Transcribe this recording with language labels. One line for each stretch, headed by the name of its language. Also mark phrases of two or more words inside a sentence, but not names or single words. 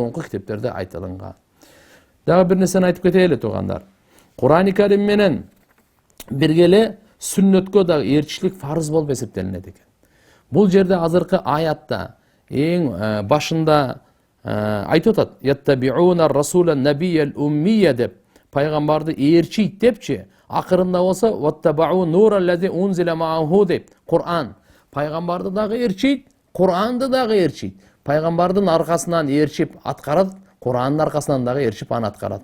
Kyrgyz: Дагы бир нерсени айтып кетели туугандар. Кур'ан-ы Карим менен бирге эле сүннөткө дагы ээрчишлик фарыз болуп эсептелинет экен. Бул жерде азыркы аятта эң башында айтып атат:
Arabic: "يتبعون الرسول النبي الأمي"
Kyrgyz: деп, пайгамбарды ээрчийт депчи. Акырында болсо
Arabic: "واتبعوا النور الذي أنزل معه"
Kyrgyz: деп, Кур'ан. Пайгамбарды дагы ээрчийт, Кур'анды дагы ээрчийт. Пайгамбардын аркасынан ээрчип аткарат, Кур'андын аркасынан дагы ээрчип аны аткарат.